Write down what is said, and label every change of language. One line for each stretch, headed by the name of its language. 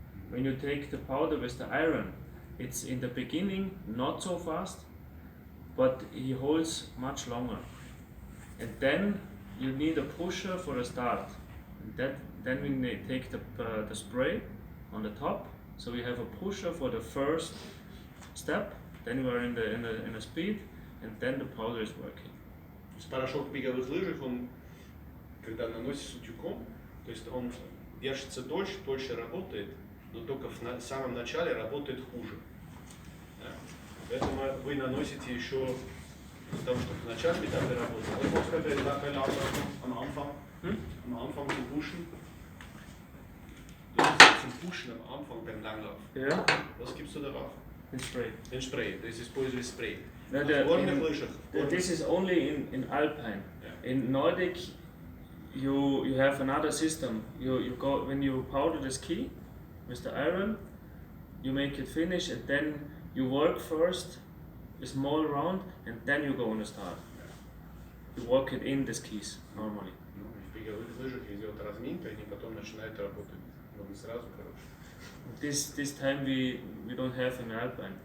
English: When you take the powder with the iron, it's in the beginning not so fast, but he holds much longer. And then you need a pusher for the start. Then we take the spray on the top. So we have a pusher for the first step. Then we are in the speed, and then the powder is working.
Russian: То есть порошок в беговых лыжах, он, когда наносится утюгом, то есть он держится дольше работает, но только в самом начале работает хуже. Да? Поэтому вы наносите еще из-за того, что в начале металлы работают. Вот можно сказать,
German: am Anfang zu pushen. Du musst zum Pushen am Anfang beim Langlauf. Ja. Was gibst du darauf? Den Spray. Den Spray, das ist
Russian: используешь
German: Spray.
English: No, this is only in Alpine. Yeah. In Nordic, you have another system. You go when you powder the ski with the iron, you make it finish, and then you work first a small round, and then you go on the start. You work it in the skis normally.
Russian: В беговых лыжах идет разминка, и они потом начинают работать. Но не сразу, короче.
English: This time we don't have in Alpine.